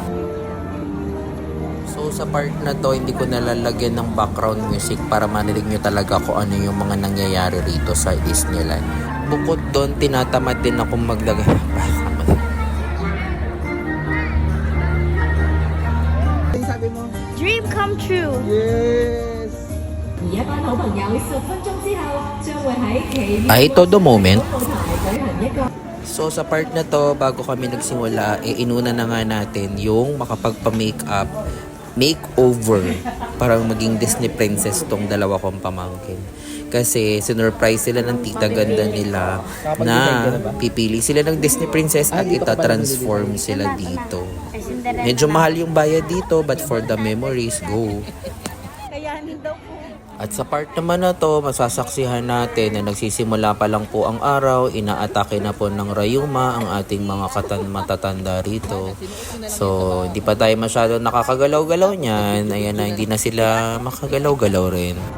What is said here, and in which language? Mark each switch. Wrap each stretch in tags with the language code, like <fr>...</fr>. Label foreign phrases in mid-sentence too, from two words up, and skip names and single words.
<tl>So sa part na to, hindi ko nalalagyan ng</tl> <en>background music</en> <tl>para marinig nyo talaga kung ano yung mga nangyayari rito sa Disneyland. Bukod doon, tinatamad din akong maglagay. Sabi mo?</tl> <en>Dream come true. Yes!</en> <yue>而一班好朋友10分鐘之後將會喺奇</yue> <tl>Ay, todo moment.</tl> <yue>舞台舉行一個</yue> <tl>So sa part na to, bago kami nagsimula, inuna na nga natin yung makapagpa-makeup, makeover, para maging Disney princess tong dalawa kong pamangkin. Kasi sinurprise sila ng tita ganda nila na pipili sila ng Disney princess at ita-transform sila dito. Medyo mahal yung bayad dito,</tl> <en>but for the memories, go.</en> <tl>Kayanin daw po. At sa part naman na to, masasaksihan natin na nagsisimula pa lang po ang araw, inaatake na po ng rayuma ang ating mga matatanda rito. So, hindi pa tayo masyado nakakagalaw-galaw niyan. Ayan na, hindi na sila makagalaw-galaw rin.</tl>